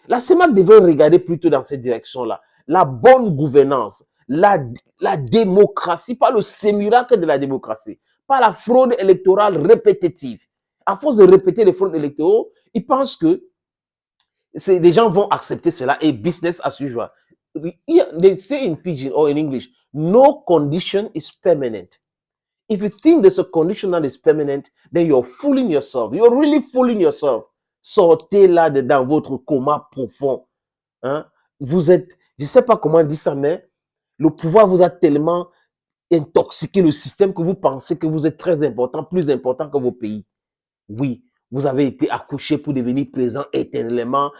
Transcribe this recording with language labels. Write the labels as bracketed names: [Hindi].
[French] La CEMAC devrait regarder plutôt dans cette direction-là. La bonne gouvernance, la démocratie, pas le sémiracle de la démocratie, pas la fraude électorale répétitive. À force de répéter les fraudes électorales, ils pensent que les gens vont accepter cela et [English] business as usual. They say in Pidgin or in English, no condition is permanent. If you think there's a condition that is permanent, then you're fooling yourself. You're really fooling yourself. [French] Sortez là dedans votre coma profond. Hein? Vous êtes, je ne sais pas comment dire ça, mais le pouvoir vous a tellement intoxiqué le système que vous pensez que vous êtes très important, plus important que vos pays. Oui, vous avez été accouché pour devenir président éternellement.